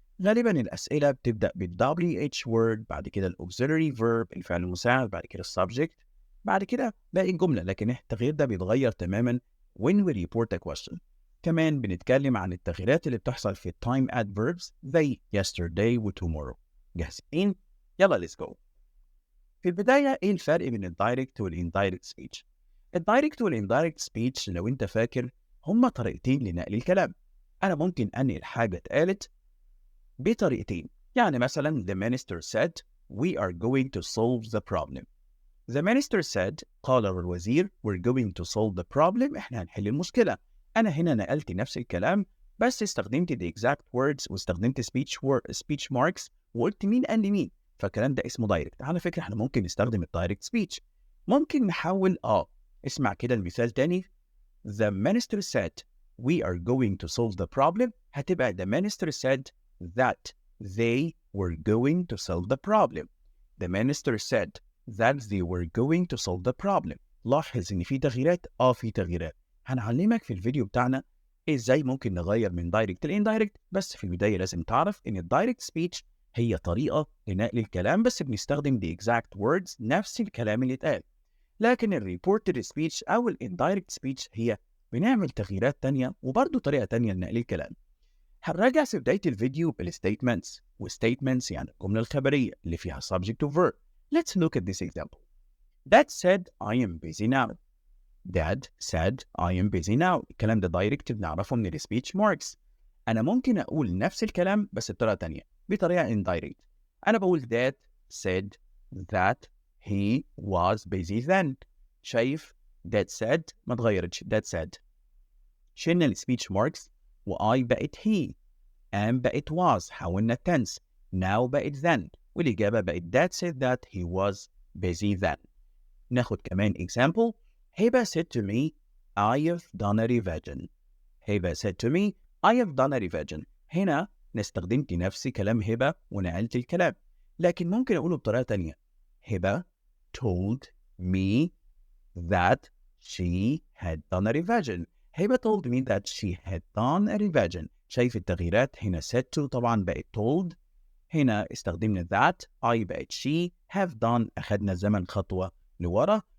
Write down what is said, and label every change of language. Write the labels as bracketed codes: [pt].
[ar] غالبا الأسئلة بتبدأ بال WH word، بعد كده الauxiliary verb الفعل المساعد، بعد كده السبجكت، بعد كده باقي الجملة، لكن التغيير ده بيتغير تماما [en] when we report a question. [ar] كمان بنتكلم عن التغييرات اللي بتحصل في time adverbs زي yesterday و tomorrow. جاهزين؟ يلا [en] let's go. [ar] في البداية ايه الفرق بين الدايركت والاندايركت سبيتش؟ الدايركت والاندايركت سبيتش لو انت فاكر هما طريقتين لنقل الكلام. انا ممكن انقل حاجة اتقالت بطريقتين، يعني مثلا [en] the minister said we are going to solve the problem. The minister said [ar] قال الوزير [en] we're going to solve the problem، [ar] احنا هنحل المشكلة. انا هنا نقلت نفس الكلام بس استخدمت [en] the exact words [ar] واستخدمت [en] speech marks [ar] وقلت مين قال لي مين، فالكلام ده اسمه دايركت. على فكرة احنا ممكن نستخدم الدايركت سبيتش، ممكن نحول اسمع كده المثال تاني. [en] The minister said we are going to solve the problem، [ar] هتبقى [en] the minister said that they were going to solve the problem. The minister said that they were going to solve the problem. [ar] لاحظ ان في تغييرات، في تغييرات. هنعلمك في الفيديو بتاعنا ازاي ممكن نغير من دايركت لاندايركت، بس في البداية لازم تعرف ان الدايركت سبيتش هي طريقة لنقل الكلام بس بنستخدم [en] the exact words، [ar] نفس الكلام اللي اتقال. لكن الريبورتد سبيتش او الاندايركت سبيتش هي بنعمل تغييرات تانية وبرضه طريقة تانية لنقل الكلام. هنراجع في بداية الفيديو بالستيتمنتس، والستيتمنتس يعني الجملة الخبرية اللي فيها [en] subject to verb. Let's look at this example. Dad said I am busy now. Dad said I am busy now. [ar] الكلام ده دايركت بنعرفه من السبيتش ماركس. أنا ممكن أقول نفس الكلام بس بطريقة تانية، بطريقة indirect. أنا بقول [en] Dad said that he was busy then. [ar] شايف؟ [en] Dad said [ar] ما اتغيرتش. [en] Dad said. [ar] شلنا السبيتش ماركس و I بقت he، am بقت was، حولنا tense. [en] now [ar] بقت [en] then، [ar] والإجابة بقت [en] Dad said that he was busy then. [ar] ناخد كمان example. [en] هبة said to me I have done a revision. هبة said to me I have done a revision. [ar] هنا استخدمت نفس كلام هبة ونقلت الكلام، لكن ممكن أقوله بطريقة تانية. [en] هبة told me that she had done a revision. هبة told me that she had done a revision. [ar] شايف التغييرات؟ هنا said to طبعا بقت told، هنا استخدمنا that، I بقت she، have done أخدنا زمن خطوة لورا.